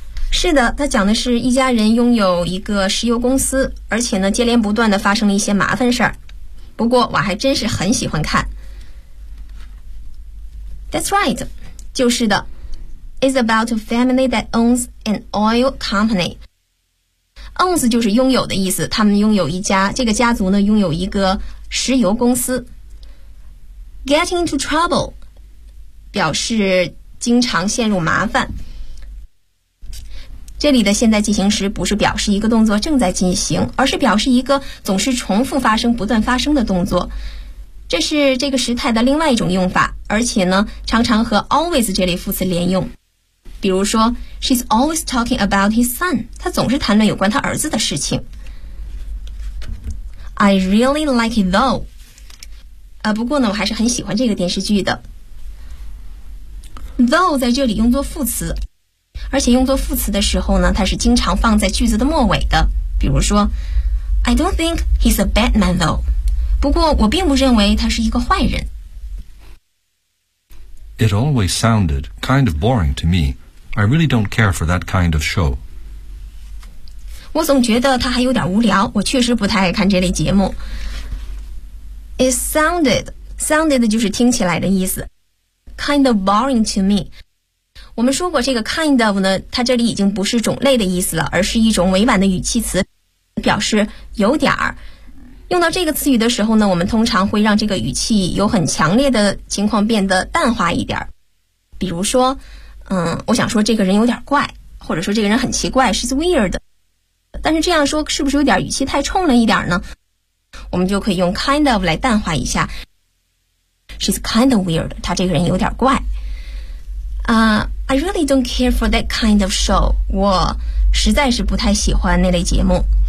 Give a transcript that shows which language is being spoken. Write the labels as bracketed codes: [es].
[zh] 是的，它讲的是一家人拥有一个石油公司，而且呢，接连不断地发生了一些麻烦事儿。不过，我还真是很喜欢看。 [en] That's right. [zh] 就是的。 [en] It's about a family that owns an oil company. [zh] Owns 就是拥有的意思，他们拥有一家，这个家族呢拥有一个石油公司。 [en] Getting into trouble [zh] 表示经常陷入麻烦。这里的现在进行时不是表示一个动作正在进行，而是表示一个总是重复发生、不断发生的动作。这是这个时态的另外一种用法，而且呢常常和 always 这类副词连用。比如说 [en] She's always talking about his son. [zh] 她总是谈论有关她儿子的事情。 [en] I really like it though. [zh] 不过呢我还是很喜欢这个电视剧的。Though 在这里用作副词，而且用作副词的时候呢它是经常放在句子的末尾的。比如说 [en] I don't think he's a bad man though. [zh] 不过我并不认为他是一个坏人。 [en] It always sounded kind of boring to me. I really don't care for that kind of show. [zh] 我总觉得它还有点无聊，我确实不太爱看这类节目。 [en] It sounded [zh] 就是听起来的意思。 [en] Kind of boring to me. [zh] 我们说过这个 kind of 呢，它这里已经不是种类的意思了，而是一种委婉的语气词，表示有点儿。用到这个词语的时候呢，我们通常会让这个语气有很强烈的情况变得淡化一点。比如说我想说这个人有点怪，或者说这个人很奇怪 ， [en] she's weird。 [zh] 但是这样说是不是有点语气太冲了一点呢？我们就可以用 kind of 来淡化一下。 [en] She's kind of weird， [zh] 她这个人有点怪。 [en] I really don't care for that kind of show。 [zh] 我实在是不太喜欢那类节目。